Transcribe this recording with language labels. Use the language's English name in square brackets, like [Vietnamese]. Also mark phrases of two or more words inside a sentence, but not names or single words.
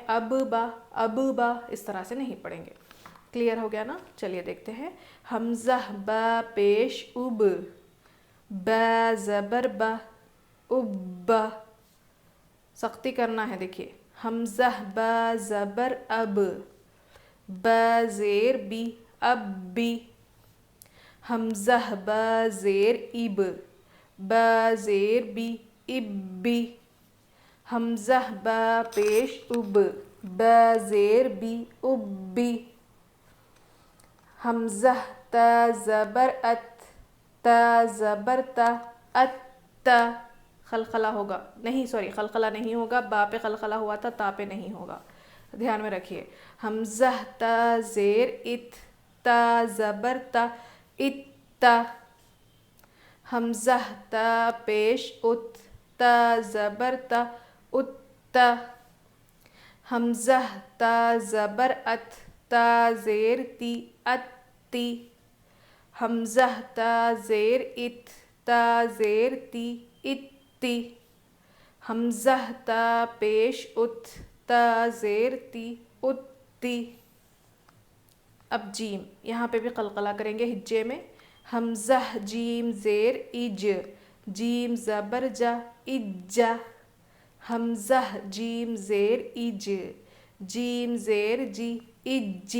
[Urdu] اب با اس طرح سے نہیں پڑھیں گے. کلیئر ہو گیا نا؟ چلیے دیکھتے ہیں. حمزہ با پیش اب، با زبر با، اب. سختی کرنا ہے دیکھیے. حمزہ با زبر اب، با زیر بی، اب بی. حمزہ با زیر اب، با زیر بی، اب بی. حمزہ با پیش اب، با زیر بی، اب بی. حمزہ تا زبر ات، تا زبر تا، ات. قلقلہ ہوگا نہیں، سوری قلقلہ نہیں ہوگا، با پہ قلقلہ ہوا تھا، تا پہ نہیں ہوگا، دھیان میں رکھیے. حمزہ تا زیر ات، تا زبر تا، ات. حمزہ تا پیش ات، تا زبر تا، ات. حمزہ تا زبر ات، تا زیر تی، اتی. حمزہ تا زیر ات، تا زیر تی، اتی. حمزہ تا پیش ات، تا زیر تی، اتی. اب جیم، یہاں پہ بھی قلقلہ کریں گے ہجے میں. حمزہ جیم زیر اج، جیم زبر جا، اجا. حمزہ جیم زیر اج، جیم زیر جی، اجی.